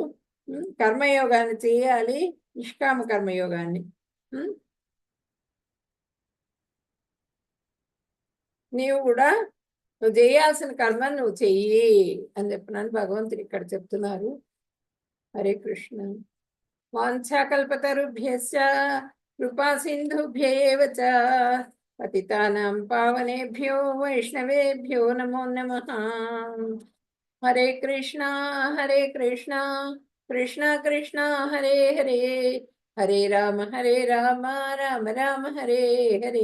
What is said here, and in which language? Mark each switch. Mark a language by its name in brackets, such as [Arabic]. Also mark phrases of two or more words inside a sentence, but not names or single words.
[Telugu] కర్మయోగాన్ని చేయాలి, నిష్కామ కర్మయోగాన్ని. నీవు కూడా నువ్వు చేయాల్సిన కర్మ నువ్వు చెయ్యి అని చెప్పినాను భగవంతుడు ఇక్కడ చెప్తున్నారు. [Sanskrit] హరే కృష్ణ. వాంఛాకల్పతరుభ్యశ్చ కృపా సింధుభ్యేవ చ పతితానాం పావనేభ్యో వైష్ణవేభ్యో నమో నమః. హరే కృష్ణ హరే కృష్ణ కృష్ణ కృష్ణ హరే హరే, హరే రామ రామ రామ హరే హరే.